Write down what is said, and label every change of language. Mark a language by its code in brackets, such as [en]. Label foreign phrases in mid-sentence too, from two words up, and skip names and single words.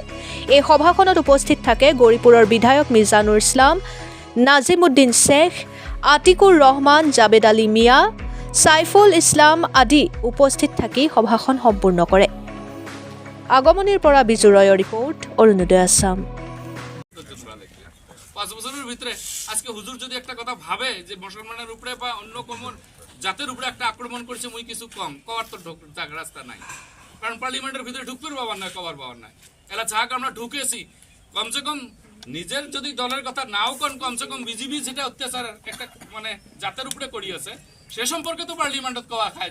[as] এই সভাখনত উপস্থিত থাকে গৌৰীপুৰৰ বিধায়ক মিজানুৰ ইছলাম, নাজিমুদ্দিন শেখ, আতিকুৰ ৰহমান, জাবেদ আলী মিয়া, সাইফুল ইছলাম আদি উপস্থিত থাকি সভাখন সম্পূৰ্ণ কৰে। আগমনীৰ পৰা বিজু ৰয়ৰ ৰিপৰ্ট, অৰুণোদয় আসাম। [rkt] 5 বছরের ভিতরে আজকে হুজুর যদি একটা কথা ভাবে যে মুসলমানের উপরে বা অন্য কোন জাতের উপরে একটা আক্রমণ করছে মুই কিছু কম কবার তো রাস্তা নাই, কারণ পার্লামেন্টের ভিতরে ঢুকতে পারবার নাই, কবার পাওয়ার নাই। এলা যাক আমরা ঢুকেছি, কমসে কম নিজের যদি দলের কথা নাও কন, কমসে কম বিজেপি যেটা অত্যাচার একটা মানে জাতের উপরে করিয়েছে সে সম্পর্কে তো পার্লামেন্টত কওয়া খায়।